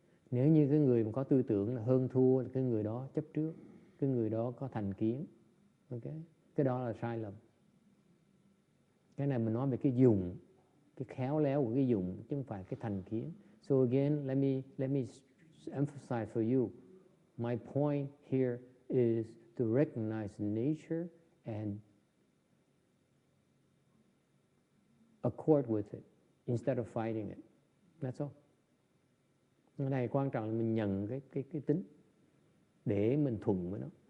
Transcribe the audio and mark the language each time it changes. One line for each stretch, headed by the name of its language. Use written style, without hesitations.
Vietnamese: Nếu như cái người mà có tư tưởng là hơn thua, cái người đó chấp trước, cái người đó có thành kiến. Ok? Cái đó là sai lầm. Cái này mình nói về cái dùng, cái khéo léo của cái dùng, chứ không phải cái thành kiến.
English: So again, let me emphasize for you. My point here is to recognize nature and accord with it instead of fighting it. That's all.
Vietnamese: Ở đây quan trọng là mình nhận cái tính để mình thuận với nó.